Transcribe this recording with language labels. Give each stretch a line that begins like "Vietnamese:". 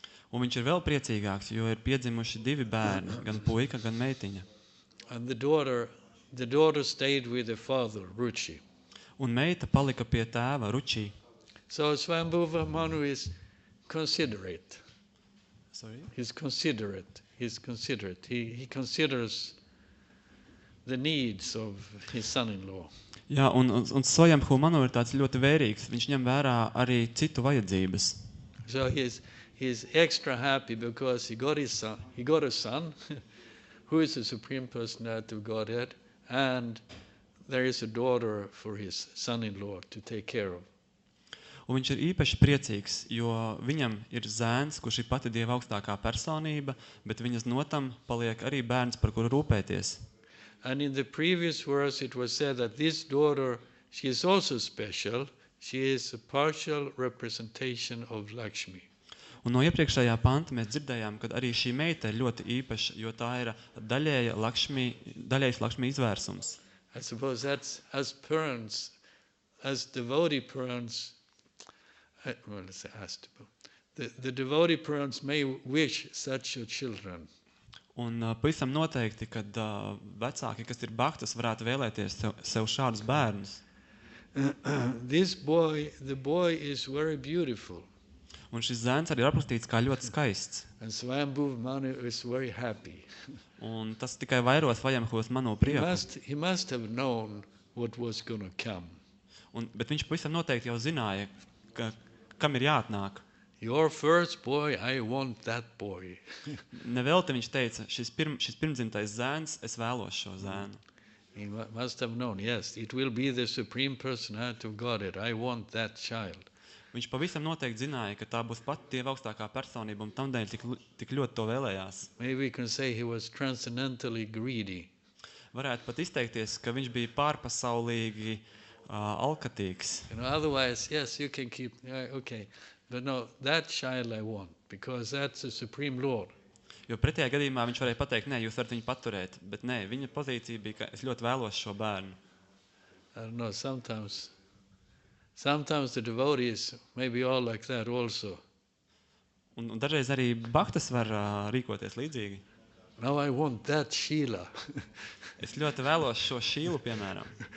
Latvian: Un viņš ir vēl priecīgāks, jo ir piedzimuši divi bērni, gan puika, gan meitiņa.
English: And the daughter stayed with the father, Ruchi.
Latvian: Un meita palika pie tēva Ručī.
English: So Swayambhuva Manu is considerate. Sorry? He's considerate. He considers the needs of his son-in-law.
Latvian: Jā, un Svajam Manu ir tāds ļoti vērīgs. Viņš ņem vērā arī citu vajadzības.
English: So he's extra happy because he got a son who is the Supreme Personality of Godhead, and there is a daughter for his son-in-law to take care of.
Latvian: Un viņš ir īpaši priecīgs, jo viņam ir zēns, kurš ir pati Dieva augstākā personība, bet viņas notam paliek arī bērns, par kuru rūpēties.
English: And in the previous verse it was said that this daughter, she is also special. She is a partial representation of Lakshmi.
Latvian: Un no iepriekšējā panta mēs dzirdējām, ka arī šī meita ir ļoti īpaša, jo tā ir daļējs Lakshmi izvērsums.
English: I suppose that's as parents, as devotee parents, well, let's say the devotee parents may wish such a children.
Latvian: Un pavisam noteikti, kad vecāki, kas ir bhaktas, varētu vēlēties sev šādus bērnus.
English: The boy is very beautiful.
Latvian: Un šis zēns arī ir aprakstīts kā ļoti skaists.
English: And Swayambhuva Manu is very happy.
Latvian: Un tas tikai vairo Svayambhuvas Manu prieku.
English: He must have known what was going to come.
Latvian: Bet viņš pavisam noteikti jau zināja, kam ir jāatnāk.
English: Your first boy, I want that boy.
Latvian: Nevelti viņš teica, šis pirmdzimtais zēns, es vēlos šo zēnu.
English: He must have known, yes, it will be the Supreme Personality of Godhead. I want that child.
Latvian: Viņš pavisam noteikti zināja, ka tā būs pati Dieva augstākā personība, un tamdēļ tik ļoti to vēlējās.
English: Maybe we can say he was transcendentally greedy.
Latvian: Varētu pat izteikties, ka viņš bija pārpasaulīgi alkatīgs.
English: Otherwise, yes, you can keep, okay. But no, that child I want, because that's the Supreme Lord.
Latvian: Jo pretējā gadījumā viņš varēja pateikt, nē, jūs varat viņu paturēt, bet nē, viņa pozīcija bija, ka es ļoti vēlos šo bērnu.
English: I don't know, sometimes the devotees may be all like that also.
Latvian: Un dažreiz arī bhaktas var rīkoties līdzīgi.
English: Now I want that Sheila.
Latvian: Es ļoti vēlos šo Šīlu, piemēram.